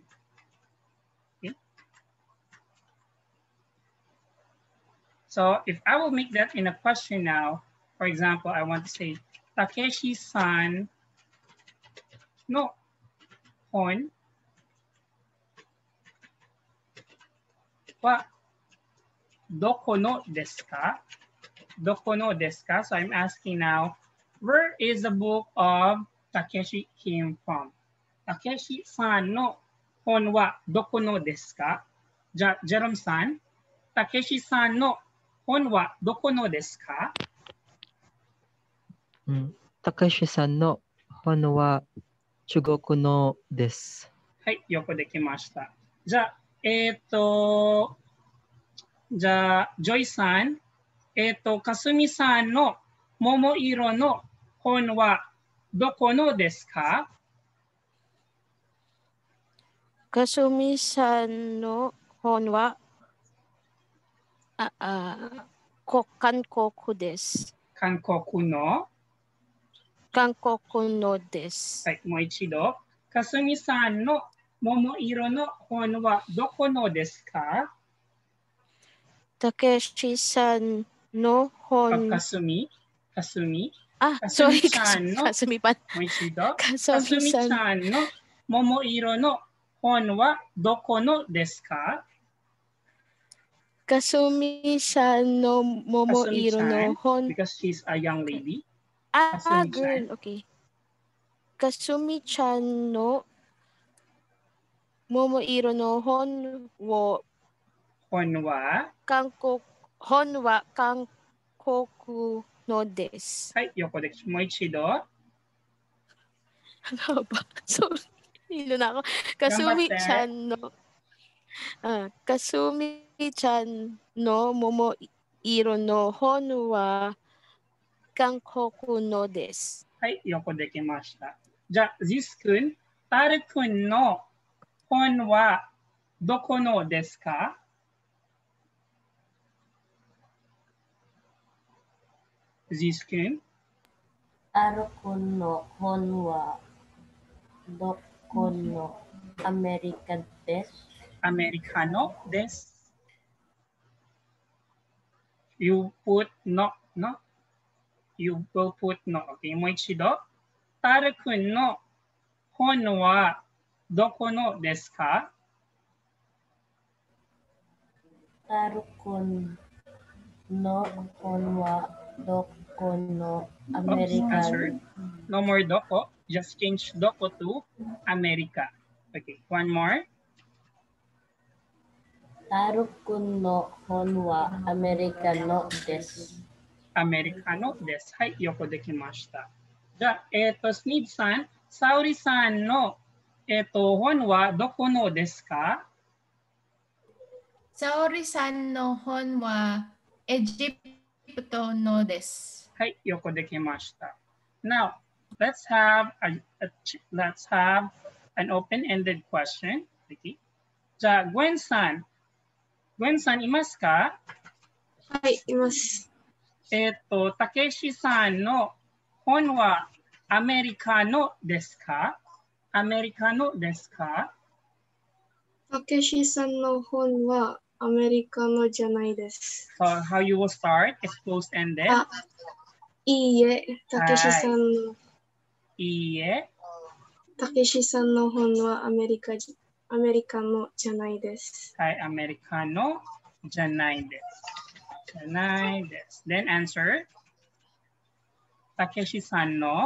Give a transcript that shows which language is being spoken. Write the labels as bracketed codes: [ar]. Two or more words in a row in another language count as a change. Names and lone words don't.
[en] Okay. So if I will make that in a question now, for example, I want to say [ja] たけしさんの本はどこのですか? どこのですか? [en] So I'm asking now, where is the book of Takeshi came from? [ja] たけしさんの本はどこのですか? ジェロームさん、たけしさんの本はどこのですか? たけしさんの本は中国のです. はい、よくできました。じゃあ、じゃあ、ジョイさん、かすみさんの桃色の本はどこのですか？かすみさんの本は韓国です。韓国の韓国のです。はい、もう一度。かすみさんの桃色の本はどこのですか? たけしさんの本... Kasumi. [en] sorry. [ja] かすみちゃんの Kasumi-pan. Moichido. Kasumi-san. かすみちゃんの桃色の本はどこのですか? かすみさんの桃色の Kasumi-chan, hon... [en] because she's a young lady. girl. [ja] Kasumi-chan. Okay. かすみちゃんの桃色の本を本は. 本は韓国のです. はい、横でもう一度。 [tl] Ano ba? Sorry. Hilo na ako. [ja] かすみちゃんの桃色の本は韓国のです. はい、横できました。じゃあ、ジス君、タル君の本はどこのですか？ジス君。タル君の本はどこのアメリカです。アメリカのです。 [en] You put no, no? You will put no. [ja] Okay, もう一度。タル君の本はどこのですか？タル君の本はどこのアメリカ？ [en] No more doko. Just change doko to America. Okay, one more. [ja] タル君の本はアメリカのです。アメリカのです。はい、横できました。じゃあ、スニードさん、サオリさんの、本はどこのですか？サオリさんの本はエジプトのです。はい、横できました。 [en] Now, let's have an open-ended question. Okay. [ja] じゃあ、グエンさんいますか？はい、います。たけしさんの本はアメリカのですか？アメリカのですか？たけしさんの本はアメリカのじゃないです。 [en] So how you will start is closed-ended. [ja] いいえ、たけしさんの。いいえ。たけしさんの本はアメリカのじゃないです。はい、アメリカのじゃないです。じゃないです。 [en] Then answer. [ja] たけしさんの